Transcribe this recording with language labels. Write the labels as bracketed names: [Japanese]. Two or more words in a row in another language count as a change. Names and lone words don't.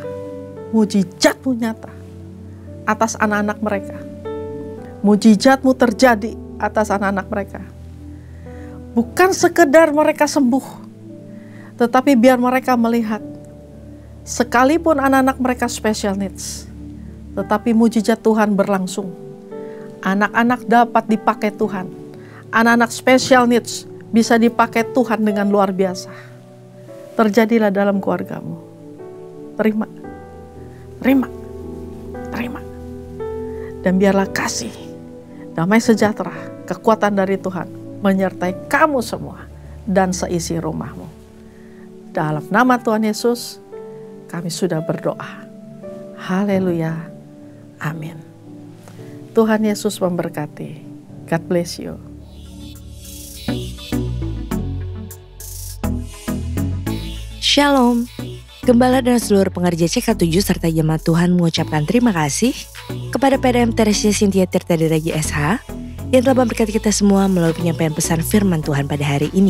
[Indonesian] Mujizat-Mu nyata atas anak-anak mereka. Mujizat-Mu terjadi atas anak-anak mereka. Bukan sekedar mereka sembuh, tetapi biar mereka melihat sekalipun anak-anak mereka [English] special needs, [Indonesian] tetapi mujizat Tuhan berlangsung. Anak-anak dapat dipakai Tuhan. Anak-anak [English] special needs [Indonesian] bisa dipakai Tuhan dengan luar biasa. Terjadilah dalam keluargamu. Terima. Terima. Terima. Dan biarlah kasih, damai sejahtera, kekuatan dari Tuhan menyertai kamu semua dan seisi rumahmu. Dalam nama Tuhan Yesus, kami sudah berdoa. Haleluya. Amin. Tuhan Yesus memberkati. [English] God bless you. [Indonesian] Shalom. Gembala dan seluruh pengerja CK7 serta jemaat Tuhan mengucapkan terima kasih kepada PDM Teresia Cynthia Tirta Diraja SH yang telah memberkati kita semua melalui penyampaian pesan firman Tuhan pada hari ini.